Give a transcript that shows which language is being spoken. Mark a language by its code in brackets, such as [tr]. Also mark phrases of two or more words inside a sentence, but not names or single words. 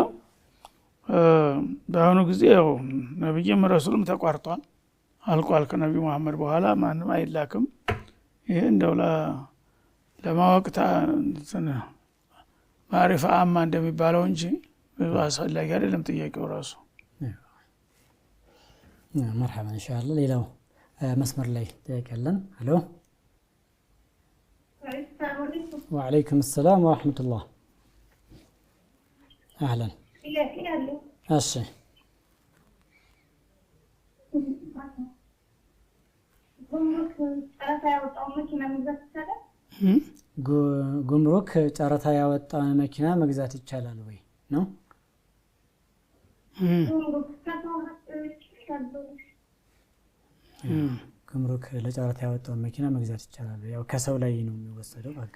[am] በአሁኑ ጊዜ ያው ነብይም ረሱልም ተቋርጧል አልቋል ከነብዩ መሐመድ በኋላ ማንም አይላክም ይሄ እንደው ለማወቅታ ማሪፋ አማ እንደሚባለው እንጂ አስፈላጊ አይደለም ጥያቄው ራሱ [ar] مرحبا ان شاء الله [am] ሌላው መስመር ላይ ጥያቄ አለን ሄሎ [ar] وعليكم السلام ورحمة الله أهلا أشي [am] ጉምሩክ ጨረታ ያወጣውን መኪና መግዛት ይቻላል ወይ ነው ጉምሩክ ለጨረታ ያወጣውን መኪና መግዛት ይቻላል ያው ከሰው ላይ ነው የሚወሰደው